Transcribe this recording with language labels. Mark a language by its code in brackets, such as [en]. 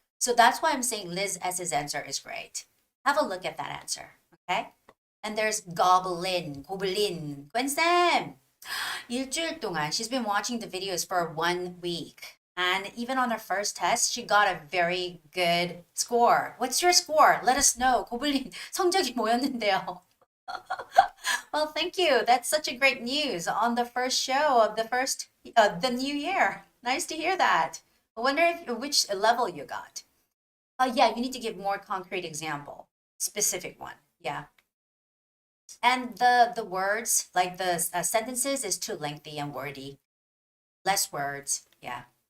[en] So that's why I'm saying Liz S's answer is great. Have a look at that answer, okay? And there's Goblin, Gwen Sam. [ko] 일주일 동안, [en] she's been watching the videos for 1 week. And even on her first test, she got a very good score. What's your score? Let us know. [ko] 고블린, 성적이 뭐였는데요? [en] Well, thank you. That's such a great news on the first show of the new year. Nice to hear that. I wonder which level you got. Yeah, you need to give more concrete example, specific one. Yeah. And the words, like the sentences, is too lengthy and wordy. Less words. Yeah.